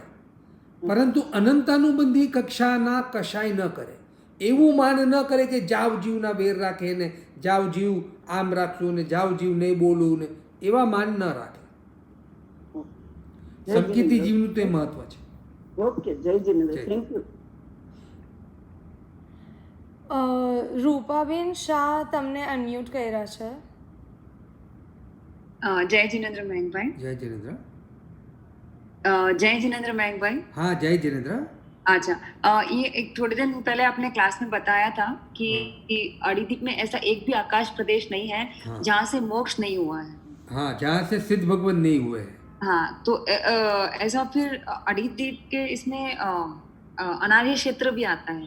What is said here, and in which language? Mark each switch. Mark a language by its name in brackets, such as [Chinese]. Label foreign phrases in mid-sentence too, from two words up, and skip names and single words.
[Gujarati] પરંતુ અનંતાનુબંધી કક્ષાના કશાય ન કરે, એવું માન ન કરે કે જાવ જીવના વેર રાખે ને જાવ જીવ આમ રાખશું ને જાવ જીવ નહીં બોલવું ને, એવા માન ન રાખે. સમકીતી જીવનું તો એ મહત્વ છે. ઓકે, જય જીનેન્દ્ર, [English] thank you. [Gujarati] રૂપાબેન શાહ તમને અનમ્યુટ કર્યા છે. [Hindi] जय जिनेन्द्र मयंकभाई. [Gujarati] જય જિનેન્દ્ર. [Hindi] जय जिनेन्द्र मयंकभाई. हाँ जय जिनेन्द्र. अच्छा, ये एक थोड़े दिन पहले आपने क्लास में बताया था कि अड़ीदीप में ऐसा एक भी आकाश प्रदेश नहीं है हाँ. जहाँ से मोक्ष नहीं हुआ है. हाँ, जहाँ से सिद्ध भगवान नहीं हुए हैं. हाँ, तो ऐसा फिर अड़ीदीप के इसमें अनार्य क्षेत्र भी आता है.